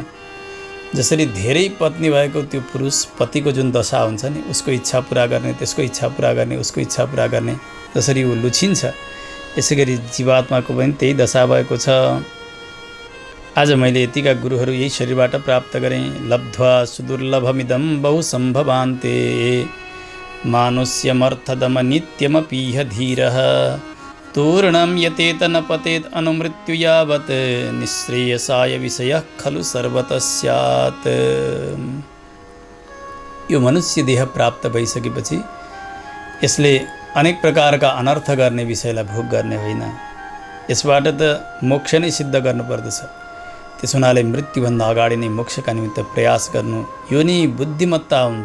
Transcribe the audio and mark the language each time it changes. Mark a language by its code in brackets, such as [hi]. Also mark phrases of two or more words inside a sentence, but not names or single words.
[ne] जसरी धेरै पत्नी भएको त्यो पुरुष पतिको जुन दशा हुन्छ नि, उसको इच्छा पुरा गर्ने, त्यसको इच्छा पुरा गर्ने, उसको इच्छा पुरा गर्ने, जसरी ऊ लुछिन्छ, यसै गरी जीवात्माको पनि त्यही दशा भएको छ। आज मैले यतिका गुरुहरू यही शरीरबाट प्राप्त गरेँ। [sa] लब्ध्वा सुदुर्लभमिदं बहुसम्भवान्ते मानुष्यमर्थदम नित्यमपीह धीरः तूर्णं यतेत न पतेत अनुमृत्यु यावत् निःश्रेयसाय विषयः खलु सर्वतः स्यात्। [ne] यो मनुष्य देह प्राप्त भइसकेपछि यसले अनेक प्रकारका अनर्थ गर्ने विषयलाई भोग गर्ने होइन। यसबाट त मोक्ष नै सिद्ध गर्नुपर्दछ। त्यस हुनाले मृत्युभन्दा अगाडि नै मोक्षका निमित्त प्रयास गर्नु यो नै बुद्धिमत्ता हुन्छ।